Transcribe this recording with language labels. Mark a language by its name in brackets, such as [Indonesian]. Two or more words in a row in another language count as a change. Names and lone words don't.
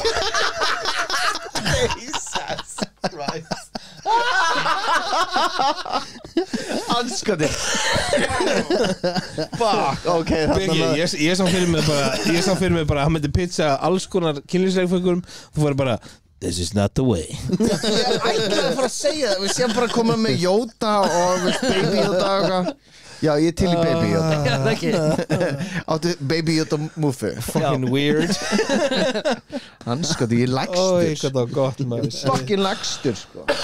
[Icelandic] Anskoti Fuck, ok Beki, ég sá fyrir mig bara að hann myndi pitcha alls konar kynlífsleikföngum þú fyrir bara [English] this is not the way [Icelandic] Ég ætlaði að fara að segja það Við séum bara að koma með Yoda og Baby Yoda og eitthvað Já, ég er til í Baby Yoda Já, það ekki. Áttu Baby Yoda múfu [English] fucking weird [Icelandic] Anskoti, ég er Ói, lagstur hvað það var gott maður Fucking lagstur, sko